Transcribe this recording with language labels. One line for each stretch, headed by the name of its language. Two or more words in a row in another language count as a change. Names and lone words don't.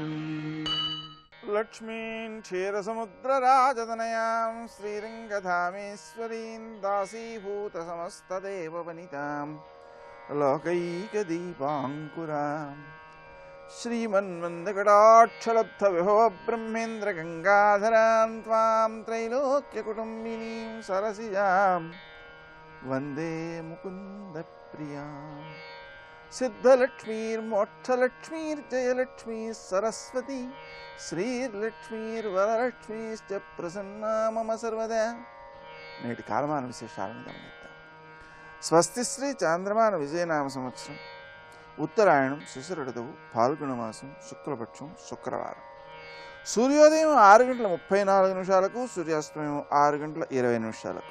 Sanskrit: लक्ष्मीं क्षीरसमुद्रराजतनयां श्रीरङ्गधामेश्वरीं दासीभूतसमस्तदेववनितां लोकैकदीपाङ्कुराम् श्रीमन्मन्दकटाक्षलब्धविभवब्रह्मेन्द्रगङ्गाधरां त्वां त्रैलोक्यकुटुम्बिनीं सरसिजां वन्दे मुकुन्दप्रियाम्। सिद्धलक्ष्मीर्मोक्षलक्ष्मीर्जयलक्ष्मी सरस्वती श्रीर्लक्ष्मीर्वरलक्ष्मीश्च प्रसन्ना मम सर्वदा।
Telugu: నేటి కాలమాన విశేషాలను గమనిద్దాం. స్వస్తి శ్రీ చాంద్రమాన విజయనామ సంవత్సరం ఉత్తరాయణం శిశిర ఋతువు ఫాల్గుణ మాసం శుక్లపక్షం శుక్రవారం. సూర్యోదయం 6:34 సూర్యాస్తమయం 6:20.